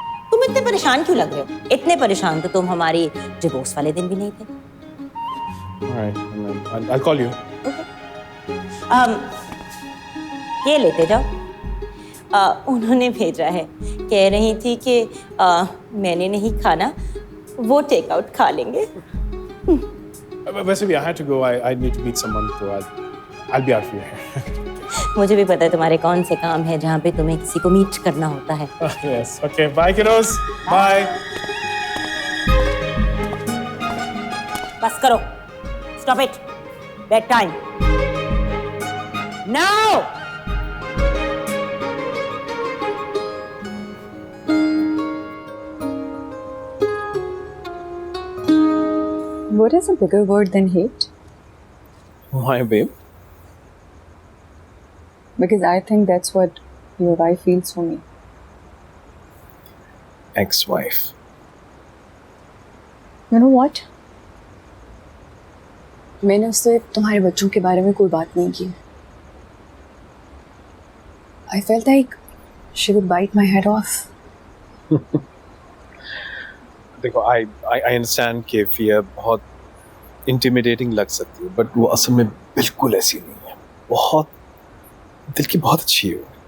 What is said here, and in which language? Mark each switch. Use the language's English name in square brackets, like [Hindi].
[Hindi] तुम इतने परेशान क्यों लग रहे हो? इतने परेशान तो तुम हमारी डिवोर्स वाले दिन भी नहीं थे। [English] Alright, I'll call you. [Hindi] ये लेते जाओ। उन्होंने भेजा है, कह रही थी कि मैंने नहीं खाना, वो टेक आउट खा लेंगे। वैसे भी [English] I had to go. I need to meet someone, so I'll be out for you. [Hindi] मुझे भी पता है तुम्हारे कौन से काम है जहाँ पे तुम्हें किसी को मीट करना होता है। [English] Yes. Okay. Bye, kiddos. Bye. [Hindi] बस करो। [English] Stop it. Bed time. Now. What is a bigger word than hate? Why, babe? Because I think that's what your wife feels for me. Ex-wife. You know what? [Hindi] मैंने उससे तुम्हारे बच्चों के बारे में कोई बात नहीं की। [English] I felt like she would bite my head off. [Hindi] देखो, [English] I understand [Hindi] कि fear बहुत intimidating लग सकती है, but वो असल में बिल्कुल ऐसी नहीं है। बहुत दिल की बहुत अच्छी है।